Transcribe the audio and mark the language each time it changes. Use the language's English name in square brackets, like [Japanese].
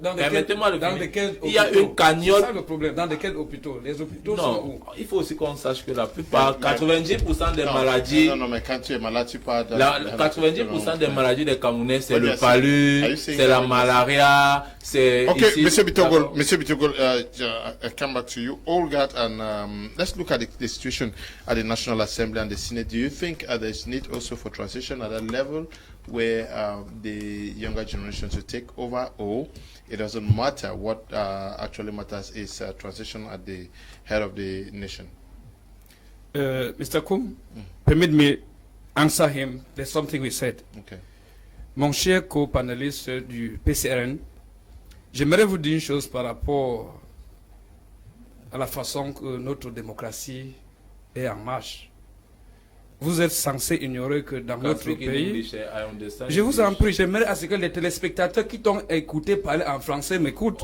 [French] Permettez-moi de finir. Il y a une cagnotte. C'est ça le problème. Dans quels hôpitaux? Les hôpitaux sont où? Il faut aussi qu'on sache que la plupart, 90% des maladies. Non, mais quand tu es malade, tu parles. 90% des maladies des Camerounais, c'est le palu, c'est la malaria, c'est. [English] Okay, Mr. Bitogol, I come back to you. All that, and let's look at the situation at the National Assembly and the Senate. Do you think there's need also for transition at that level, where the younger generation to take over, or it doesn't matter? What actually matters is transition at the head of the nation? Mr. Kum, permit me answer him. There's something we said. Okay. [French] Mon cher co-panéliste du PCRN, j'aimerais vous dire une chose par rapport à la façon que notre démocratie est en marche. Vous êtes censé ignorer que dans notre pays, je vous en prie, j'aimerais à ce que les téléspectateurs qui t'ont écouté parler en français m'écoutent.